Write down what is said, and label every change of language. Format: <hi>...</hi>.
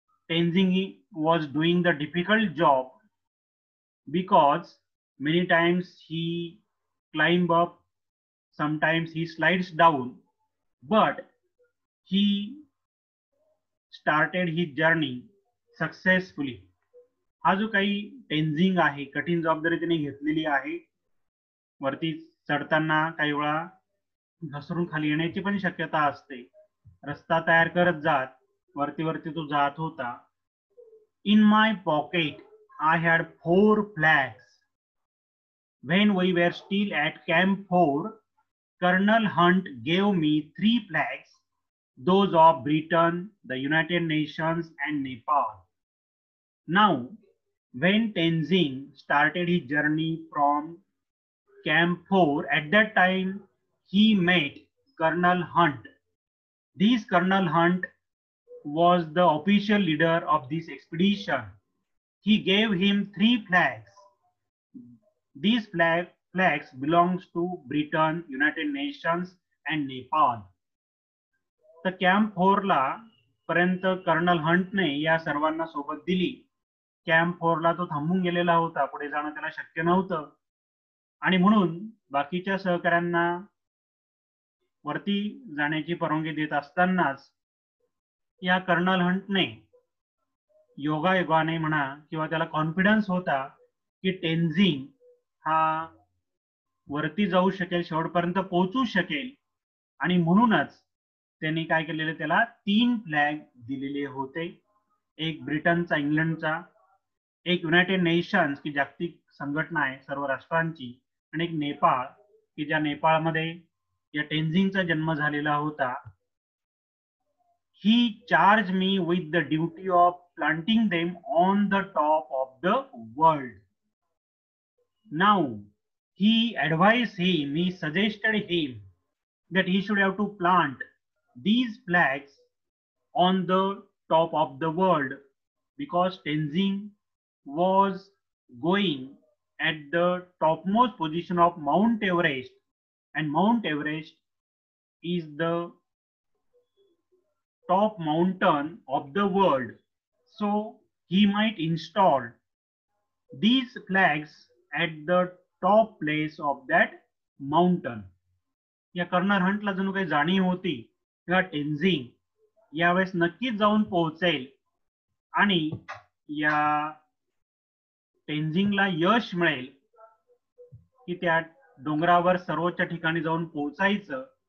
<en>Tenzing was doing the difficult job because many times he climb up, sometimes he slides down, but he started his journey successfully.</en> <mr>हा जो काही टेन्झिंग आहे, कठीण जबाबदारी त्याने घेतलेली आहे. वरती चढताना काही वेळा घसरून खाली येण्याची पण शक्यता असते. रस्ता तयार करत जात वरती वरती तो जात होता.</mr> <en>In my pocket I had 4 flags. When we were still at Camp 4, Colonel Hunt gave me 3 flags, those of Britain, the United Nations, and Nepal. Now, when Tenzing started his journey from Camp 4, at that time he met Colonel Hunt. This Colonel Hunt was the official leader of this expedition. He gave him 3 flags. These flags belongs to Britain, United Nations, and Nepal.</en> <mr>तर camp 4 ला पर्यंत colonel हंटने या सर्वांना सोबत दिली. Camp 4 ला तो थांबून गेलेला होता, पुढे जाणं त्याला शक्य नव्हतं, आणि म्हणून बाकीच्या सहकाऱ्यांना वरती जाण्याची परवानगी देत असतानाच या कर्नल हंटने योगायोगाने म्हणा किंवा त्याला कॉन्फिडन्स होता की टेन्झिंग हा वरती जाऊ शकेल, शेवटपर्यंत पोहोचू शकेल, आणि म्हणूनच त्यांनी काय केलेले, त्याला 3 फ्लॅग दिलेले होते. एक ब्रिटनचा, इंग्लंडचा, एक युनायटेड नेशन्स की जागतिक संघटना आहे सर्व राष्ट्रांची, आणि एक नेपाळ की ज्या नेपाळमध्ये या टेन्झिंगचा जन्म झालेला होता.</mr> <en>He charged me with the duty of planting them on the top of the world. Now he advised him, he suggested him that he should have to plant these flags on the top of the world, because Tenzing was going at the topmost position of Mount Everest, and Mount Everest is the top mountain of the world, so he might install these flags at the top place of that mountain.</en> <mr>या colonel हंटला जणू काही जाणीव होती किंवा टेन्झिंग यावेळेस नक्कीच जाऊन पोहोचेल आणि या टेन्झिंगला यश मिळेल की त्या डोंगरावर सर्वोच्च ठिकाणी जाऊन पोहोचायचं.</mr>